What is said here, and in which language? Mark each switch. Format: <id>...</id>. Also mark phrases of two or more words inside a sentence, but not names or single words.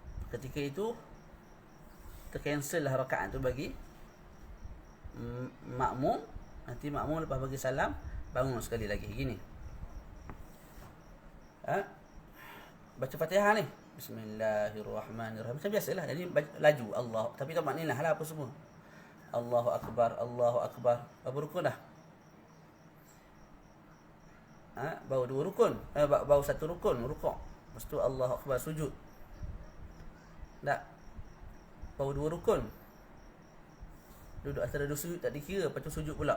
<ms>ketika itu tercancel lah rakaat tu bagi makmum. Nanti makmum lepas bagi salam bangun sekali lagi gini. Baca Fatihah ni, Bismillahirrahmanirrahim macam biasalah. Jadi laju Allah, tapi tak maknanya lah apa semua.</ms> <ar>الله أكبر، الله أكبر.</ar> <ms>Berapa rukun dah? Baru 2 rukun. Baru 1 rukun rukuk. Lepas tu</ms> <ar>الله أكبر</ar> <ms>sujud. Tak. Baru 2 rukun. Duduk antara 2 sujud tak dikira, lepas tu sujud pula.</ms>